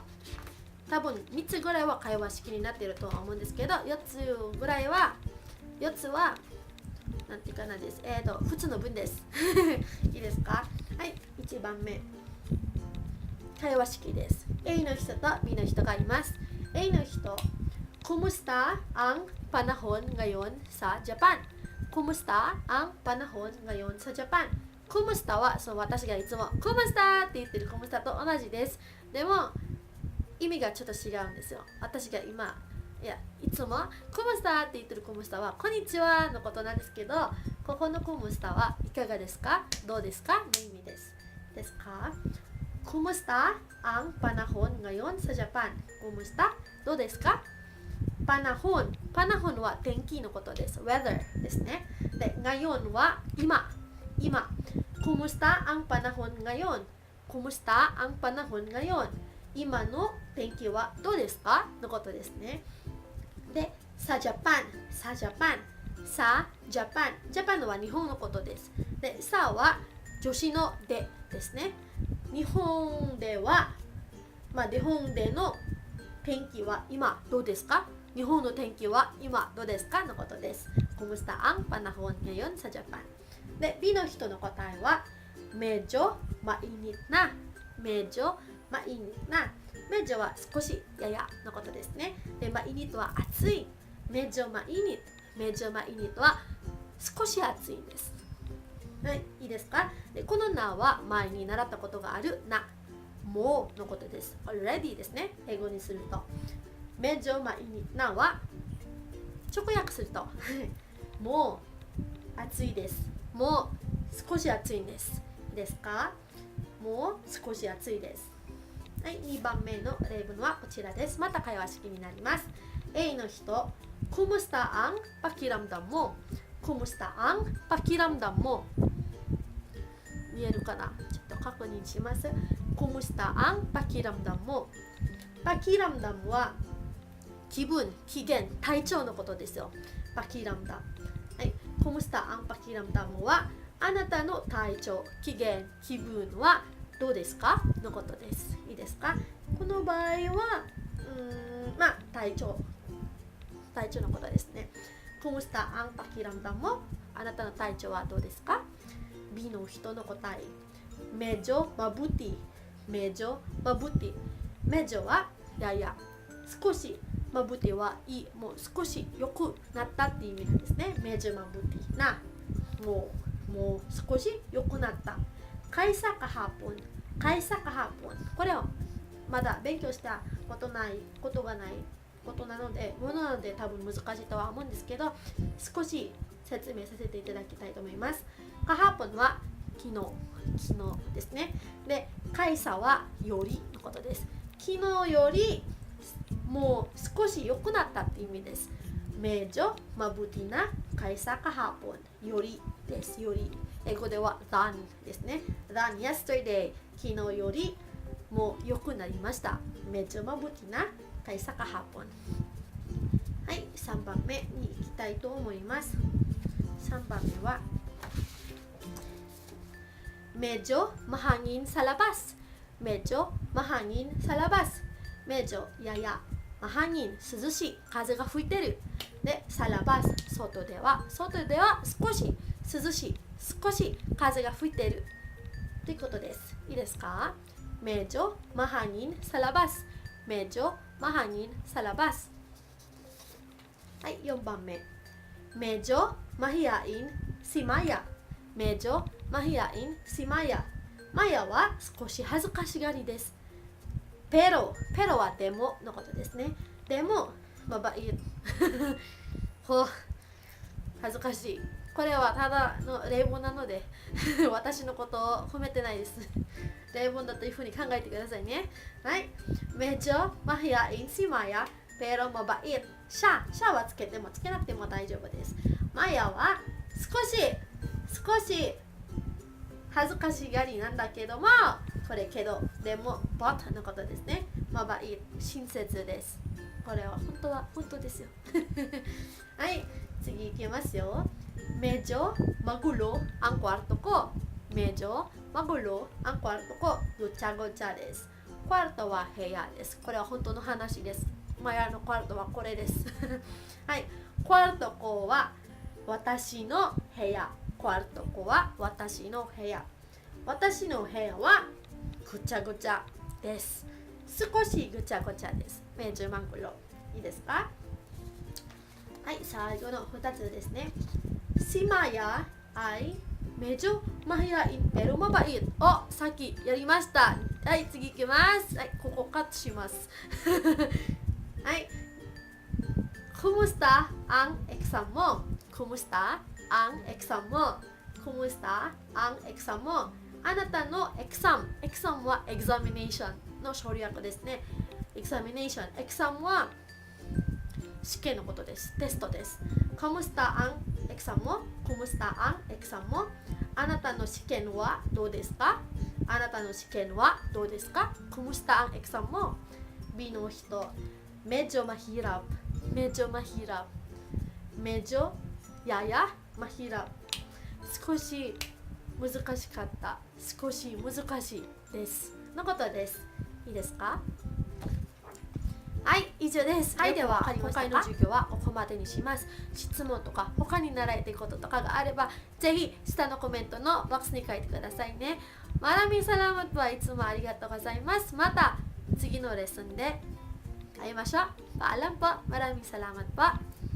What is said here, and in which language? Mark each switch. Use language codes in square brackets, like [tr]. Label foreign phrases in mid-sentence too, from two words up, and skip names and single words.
[ja] 多分3つぐらいは会話式になっているとは思うんですけど、4つはなんていうかなです。普通の文です。いいですか？はい、1番目。会話式です。A の人と B の人がいます。A の人、 [tl] Kumusta ang panahon ngayon sa Japan? Kumusta ang panahon ngayon sa Japan? [ja] Kumusta は私がいつも Kumusta って言ってる Kumusta と同じです。でも意味がちょっと違うんですよ。私がいつもコムスターって言ってるコムスターはこんにちはのことなんですけど、ここのコムスターはいかがですか？どうですか？の意味です。ですか？ [tl] Kumusta ang panahon ngayon sa Japan? [ja] コムスタどうですか？パナホンは天気のことです。weather ですね。 [tl] で、ngayon [ja] は今。 [tl] コムスタ ang panahon ngayon? コムスタ ang panahon ngayon? [ja] 今の天気はどうですか？のことですね。で、ジャパンは日本のことです。で、は助詞のですね。日本での天気は今どうですか？日本の天気は今どうですか？のことです。 [tl] Kumusta ang panahon ngayon sa Japan? [ja] で、B の人の答えは [tl] medyo mainit na。 [ja] メジョは少しややのことですね。で、イニットは暑い。 [tl] medyo mainit [ja] は少し暑いんです。はい、いいですか？で、このなは前に習ったことがあるな、もうのことです。already ですね。英語にすると。 [tl] medyo mainit na [ja] は直訳するともう暑いです。もう少し暑いんです。いいですか？もう少し暑いです。はい、2番目の例文はこちらです。また会話式になります。A の人、 [tl] Kumusta ang pakiramdam mo? Kumusta ang pakiramdam mo? [ja] 見えるかな？ちょっと確認します。 [tl] Kumusta ang pakiramdam mo? [ja] Pakiramdam は気分、機嫌、体調のことですよ。Pakiramdam。はい、 [tl] Kumusta ang pakiramdam mo [ja] はあなたの体調、機嫌、気分はどうですか？のことです。いいですか？この場合は体調のことですね。 [tl] Kumusta ang pakiramdam mo? [ja] あなたの体調はどうですか？ B の人の答え、 [tl] medyo mabuti。 [ja] メジョはやや、少し、mabutiはいい、もう少し良くなったっていう意味なんですね。 [tl] medyo mabuti na, [ja] もう少し良くなった。 [tl] Kaysa kahapon。 [ja] これをまだ勉強したことがないことなので多分難しいとは思うんですけど、少し説明させていただきたいと思います。kahaponは昨日ですね。で、Kaysaはよりのことです。昨日よりもう少し良くなったって意味です。 [tl] medyo mabuti na kaysa kahapon。 [ja] よりです。より。英語では than ですね。 [en] than yesterday。 [ja] 昨日よりもう良くなりました。 [tl] medyo mabuti na kaysa kahapon。 [ja] はい、3番目に行きたいと思います。3番目は [tl] medyo mahangin sa labas。 medyo mahangin sa labas。 [ja] medyo やや。mahangin涼しい、風が吹いてる。で、さらば外では少し涼しい、少し風が吹いてるということです。いいですか？ [tl] medyo mahangin sa labas。 medyo mahangin sa labas。 [ja] はい、4番目。 [tl] medyo mahiyain si Maya。 medyo mahiyain si Maya. [ja] マヤは少し恥ずかしがりです。ペロはでものことですね。でも、マバイほ恥ずかしい。これはただの例文なので私のことを褒めてないです。例文だというふうに考えてくださいね。 [tl] はい。medyo mahiyain si Maya pero mabait siya。 [ja] シャはつけてもつけなくても大丈夫です。マヤは少し恥ずかしがりなんだけども、これけど、でも、but のことですね。mabait、親切です。これは本当ですよ。はい、次いきますよ。 [tl] medyo magulo ang kwarto ko。medyo magulo ang kwarto ko。 [ja] ごちゃごちゃです。クワルトは部屋です。これは本当の話です。マヤのクワルトはこれです。はい、 [tl] kwarto ko [ja] は私の部屋。 [tl] kwarto ko [ja] は私の部屋。私の部屋はぐちゃぐちゃです。少しぐちゃぐちゃです。 [tl] medyo magulo。 [ja] いいですか？ [tl] はい、最後の2つですね。Si Maya ay medyo mahiyain pero mabait。 [ja] お、さっきやりました。はい、次いきます。はい、ここカットします。 [tl] はい。Kumusta ang exam mo? Kumusta ang exam mo? Kumusta ang exam mo? [ja] あなたのエクサム。エクサムは examination の省略ですね。examination。エクサムは試験のことです。テストです。 [tl] Kumusta ang exam mo? Kumusta ang exam mo? [ja] あなたの試験はどうですか？あなたの試験はどうですか？ [tl] Kumusta ang exam mo? B の人。medyo mahirap。medyo mahirap。medyo ややmahirap。 [ja] 少し難しかった。少し難しいです。のことです。いいですか？はい、以上です。はい、では今回の授業はここまでにします。質問とか他に習いたいこととかがあれば、ぜひ下のコメントのボックスに書いてくださいね。 [tl] Maraming salamat po。 [ja] いつもありがとうございます。また次のレッスンで会いましょう。 [tl] Paalam po。 Maraming salamat po。